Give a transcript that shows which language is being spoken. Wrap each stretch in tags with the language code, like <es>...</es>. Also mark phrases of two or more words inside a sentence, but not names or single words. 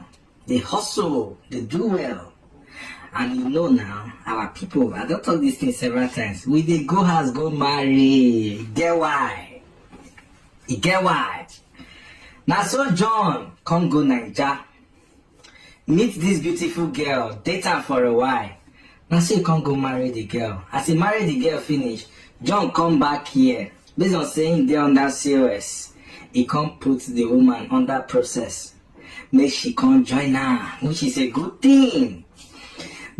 <pcm>They hustle, they do well. And you know now, our people, I don't talk this thing several times, we dey go house, go marry. Get why? You get why? Now so John, come go Nigeria, meet this beautiful girl, date her for a while. Now so he can't go marry the girl. As he married the girl finish, John come back here. Based on saying they under COS, he can't put the woman under process. Make she can't join her, which is a good thing.</pcm>